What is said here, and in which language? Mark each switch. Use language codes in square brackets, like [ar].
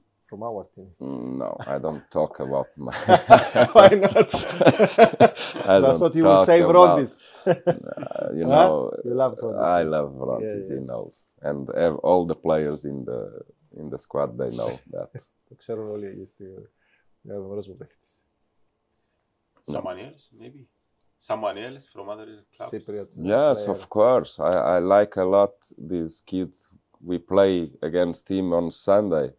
[en] From our team. No, I don't talk about my. Why not? I thought you would say Brondis. You know, You love Brondis. I love Brondis, he knows, and all the players in the squad they know that. [el] Το ξέρουν όλοι εκεί στη αγαπημένος μου παίκτης. [en] Someone else, maybe? Someone else from other clubs? Cypriot. Yes, of course. I like a lot this kid. We play against him on Sunday.